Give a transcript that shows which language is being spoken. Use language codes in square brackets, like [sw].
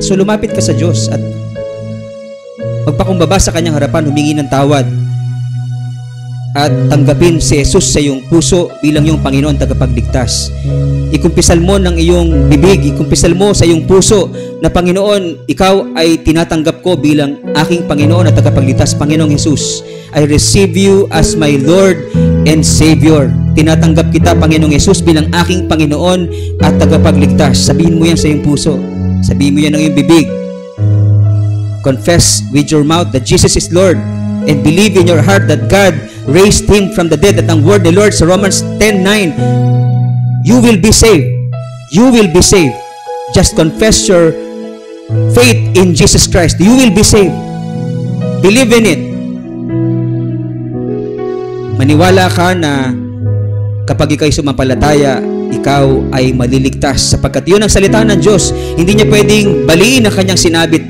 [tl] So lumapit ka sa Diyos at magpakumbaba sa kanyang harapan, humingi ng tawad at tanggapin si Jesus sa iyong puso bilang iyong Panginoon tagapagligtas. Ikumpisal mo ng iyong bibig, ikumpisal mo sa iyong puso na Panginoon, ikaw ay tinatanggap ko bilang aking Panginoon at tagapagligtas. [en] Panginoong Jesus, I receive you as my Lord and Savior. [tl] Tinatanggap kita, Panginoong Jesus, bilang aking Panginoon at tagapagligtas. Sabihin mo yan sa iyong puso. Sabihin mo yan ng iyong bibig. [en] Confess with your mouth that Jesus is Lord and believe in your heart that God raised Him from the dead. [tl] At ang word ni Lord sa [en] Romans 10:9, you will be saved. You will be saved. Just confess your faith in Jesus Christ. You will be saved. Believe in it. [tl] Maniwala ka na kapag ikaw'y sumampalataya, ikaw ay maliligtas sapagkat yun ang salita ng Diyos. Hindi niya pwedeng baliin ang kanyang sinabi.